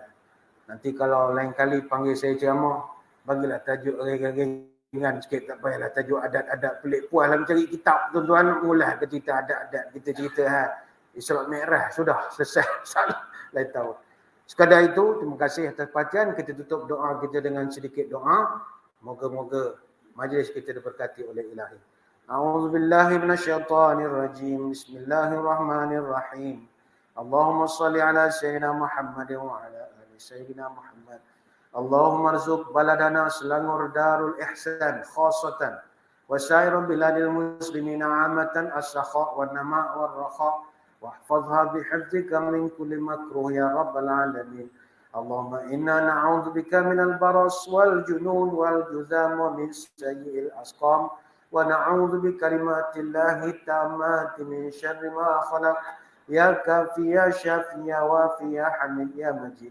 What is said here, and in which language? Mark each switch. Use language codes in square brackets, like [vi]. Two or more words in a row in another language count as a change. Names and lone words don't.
[ms] Nanti kalau lain kali panggil saya ceramah, bagilah tajuk ringan sikit, tak payahlah tajuk adat-adat pelik. Puaslah mencari kitab, tuan-tuan, mula ke cerita adat-adat. Kita cerita Isra' Mi'raj, sudah selesai. Salah, lain tahu. Sekadar itu, terima kasih atas perhatian. Kita tutup doa kita dengan sedikit doa. Moga-moga majlis kita diberkati oleh Ilahi. [ar] أعوذ بالله من الشيطان الرجيم. بسم الله الرحمن الرحيم اللهم صل على سيدنا محمد وعلى آل سيدنا محمد. اللهم ارزق بلدنا سلانجور دار الإحسان خاصة وسائر بلاد المسلمين عامة السخاء والنماء والرخاء' واحفظها بحفظك من كل مكروه يا رب العالمين. اللهم إنا نعوذ بك من البرص والجنون والجذام ومن سيء الأسقام ونعوذ بكلمات الله التامات من شر ما خلق يا كافي يا شافي يا وافي يا حميد يا مجيد.